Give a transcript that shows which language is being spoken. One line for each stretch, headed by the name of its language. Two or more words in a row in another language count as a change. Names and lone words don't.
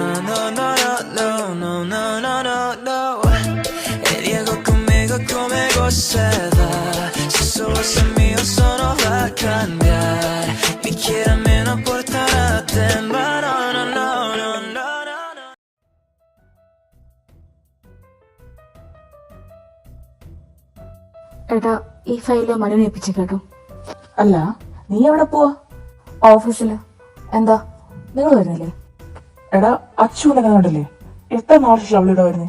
Spanish: No, no, no, no, no, no, no, no. Diego conmigo se va. Sus ojos son míos, eso no va a cambiar. Me quiere a mí, no importará tema. No, no, no, no, no, no.
Malayalam: ഏട്ടാ, ഈ ഫയല് മനുവിനെ ഏൽപ്പിച്ചു കേട്ടോ. അല്ല, നീ എവിടെ പോവാ? ഓഫീസില്. എന്താ, നിങ്ങൾ വരുന്നില്ലേ? എടാ, അച്ചുവിനെ കണ്ടില്ലേ? എത്ര നാൾ ശേഷം അവളിവിടെ വരുന്നേ.